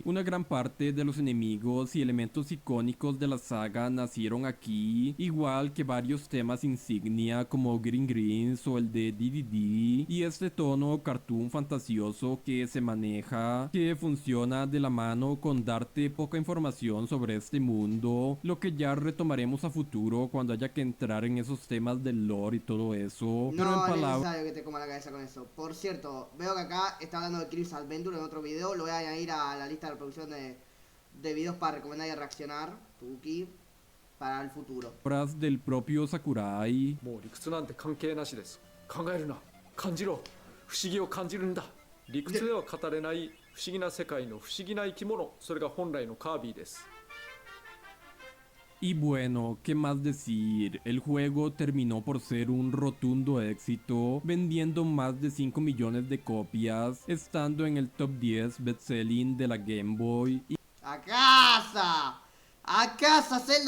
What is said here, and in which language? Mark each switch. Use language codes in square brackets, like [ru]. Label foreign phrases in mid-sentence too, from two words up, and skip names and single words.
[es] Una gran parte de los enemigos y elementos icónicos de la saga nacieron aquí, igual que varios temas insignia como [en] Green Greens [es] o el de DDD, y este tono cartoon fantasioso que se maneja, que funciona de la mano con darte poca información sobre este mundo, lo que ya retomaremos a futuro cuando haya que entrar en esos temas del lore y todo eso, pero en No es palabras necesario que te coma la cabeza con eso. Por cierto, veo que acá está hablando de Kirby's Adventure en otro video. Lo voy a añadir a la lista de reproducción de videos para recomendar y reaccionar, Tuki, para el futuro. del propio Sakurai, [ja] もう理屈なんて関係なしです。考えるな、感じろ、不思議を感じるんだ。理屈では語れない不思議な世界の不思議な生き物、それが本来のカービィです。 [es] y bueno, ¿qué más decir? El juego terminó por ser un rotundo éxito, vendiendo más de 5 millones de copias, estando en el [en] top 10 bestselling [es] de la Game Boy y ¡A casa! ¡A casa, Zelda!